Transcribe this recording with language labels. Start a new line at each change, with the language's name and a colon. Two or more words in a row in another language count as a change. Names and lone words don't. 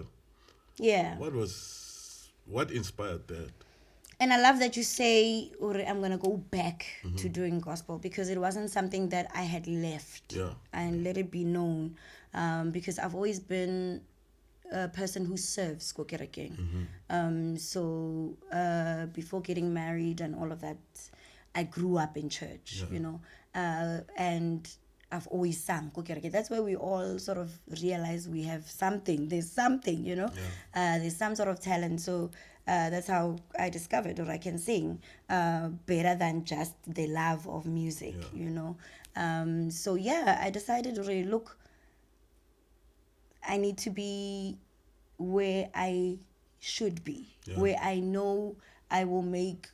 English: Yeah. What inspired that? And I love that you say, I'm going to go back to doing gospel, because it wasn't something that I had left and let it be known. Because I've always been a person who serves
Tswana: ko kerekeng.
English: So before getting married and all of that, I grew up in church, you know, and I've always sung
Tswana: ko kereke.
English: That's where we all sort of realize we have something. There's something, you know. There's some sort of talent. So that's how I discovered, or I can sing better than just the love of music, you know. So yeah, I decided to really look. I need to be where I should be, where I know I will make.